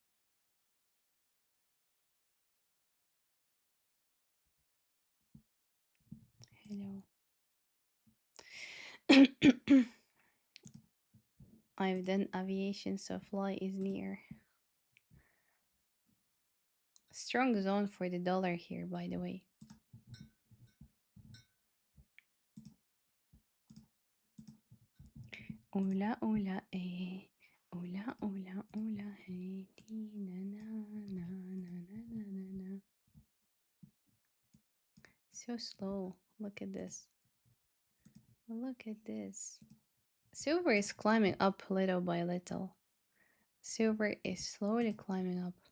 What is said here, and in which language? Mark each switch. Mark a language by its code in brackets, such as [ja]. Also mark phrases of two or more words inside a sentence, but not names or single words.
[en] Hello. I've done aviation, so fly is near. Strong zone for the dollar here, by the way. [es] Hola, hola, eh. Hola, hola, hola, hey. Na, na, na, na, na, na, na, na. [en] So slow. Look at this. Look at this. Silver is climbing up little by little. Silver is slowly climbing up.